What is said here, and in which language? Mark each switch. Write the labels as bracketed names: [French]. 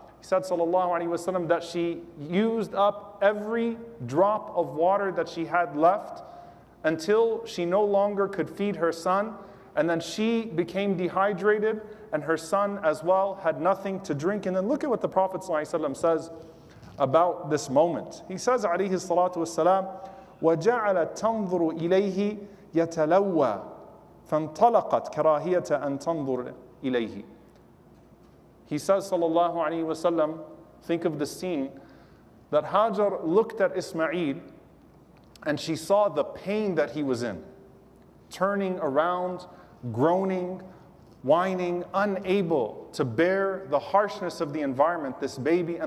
[English] He said sallallahu alaihi wasallam that she used up every drop of water that she had left until she no longer could feed her son, and then she became dehydrated and her son as well had nothing to drink. And then look at what the Prophet ﷺ says about this moment. He says [Arabic] alayhi salatu wassalam, وَجَعَلَتْ تَنْظُرُ إِلَيْهِ يَتَلَوَّى فَانْطَلَقَتْ كَرَاهِيَةَ أَنْ تَنْظُرَ إِلَيْهِ. [English] He says, sallallahu alayhi wasallam, think of the scene, that Hajar looked at Ismail and she saw the pain that he was in, turning around, groaning, whining, unable to bear the harshness of the environment, this baby.